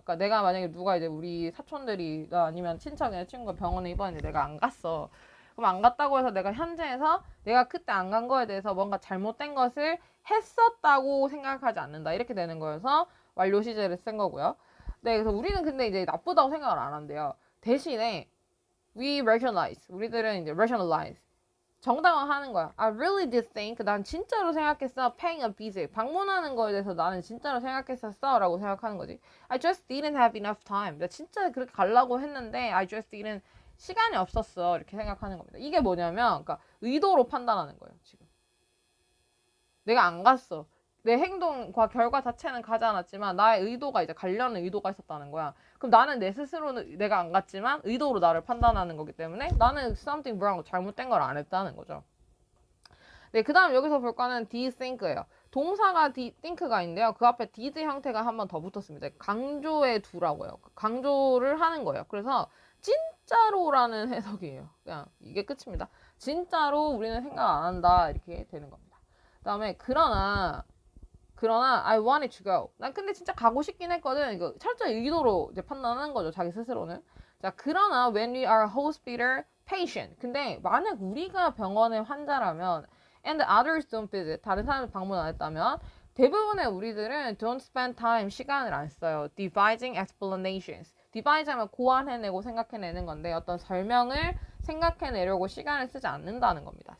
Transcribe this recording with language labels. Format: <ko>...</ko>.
<ko>그러니까 내가 만약에 누가 이제 우리 사촌들이나 아니면 친척이나 친구가 병원에 입원했는데 내가 안 갔어. 그럼 안 갔다고 해서 내가 현재에서 내가 그때 안 간 거에 대해서 뭔가 잘못된 것을 했었다고 생각하지 않는다. 이렇게 되는 거여서 완료 시제를 쓴 거고요. 네, 그래서 우리는 근데 이제 나쁘다고 생각을 안 한대요. 대신에</ko> <en>we rationalize.</en> <ko>우리들은 이제 rationalize. 정당화하는 거야.</ko> <en>I really did think.</en> <ko>난 진짜로 생각했어.</ko> <en>Paying a visit.</en> <ko>방문하는 거에 대해서 나는 진짜로 생각했었어. 라고 생각하는 거지.</ko> <en>I just didn't have enough time.</en> <ko>나 진짜 그렇게 가려고 했는데</ko> <en>I just didn't</en> <ko>시간이 없었어. 이렇게 생각하는 겁니다. 이게 뭐냐면 그러니까 의도로 판단하는 거예요. 지금. 내가 안 갔어. 내 행동과 결과 자체는 가지 않았지만 나의 의도가 이제 가려는 의도가 있었다는 거야. 그럼 나는 내 스스로는 내가 안 갔지만 의도로 나를 판단하는 거기 때문에 나는</ko> <en>something wrong,</en> <ko>잘못된 걸 안 했다는 거죠. 네, 그 다음 여기서 볼 거는 did think예요. 동사가 think가 있는데요. 그 앞에 did 형태가 한 번 더 붙었습니다. 강조의 두라고요. 강조를 하는 거예요. 그래서 진짜로라는 해석이에요. 그냥 이게 끝입니다. 진짜로 우리는 생각 안 한다. 이렇게 되는 겁니다. 그 다음에 그러나</ko> <en>I wanted to go.</en> <ko>난 근데 진짜 가고 싶긴 했거든. 이거 철저히 의도로 이제 판단하는 거죠. 자기 스스로는. 자, 그러나</ko> <en>when we are hospital patient.</en> <ko>근데 만약 우리가 병원의 환자라면</ko> <en>and others don't visit.</en> <ko>다른 사람이 방문 안 했다면 대부분의 우리들은</ko> <en>don't spend time.</en> <ko>시간을 안 써요.</ko> <en>devising explanations.</en> <ko>devise 하면 고안해내고 생각해내는 건데 어떤 설명을 생각해내려고 시간을 쓰지 않는다는 겁니다.</ko>